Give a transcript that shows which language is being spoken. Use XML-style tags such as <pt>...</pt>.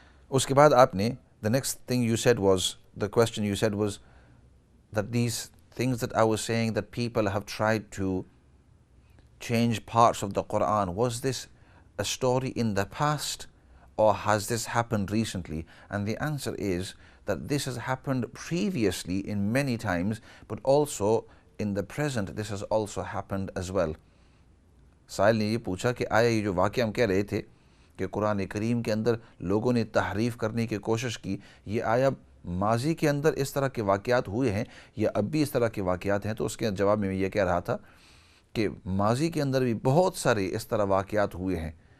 <ur>اس کے بعد آپ نے</ur> <en>the next thing you said was, the question you said was that these things that I was saying that people have tried to change parts of the Quran, was this a story in the past or has this happened recently? And the answer is that this has happened previously in many times, but also in the present this has also happened as well.</en> <ur>سائل نے یہ پوچھا کہ آیا یہ جو واقعہ ہم کہہ رہے تھے کہ قرآن کریم کے اندر لوگوں نے تحریف کرنے کی کوشش کی، یہ آیا ماضی کے اندر اس طرح کے واقعات ہوئے ہیں یا اب بھی اس طرح کے واقعات ہیں؟ تو اس کے جواب میں یہ کہہ رہا تھا کہ ماضی کے اندر بھی بہت سارے اس طرح واقعات ہوئے ہیں</ur>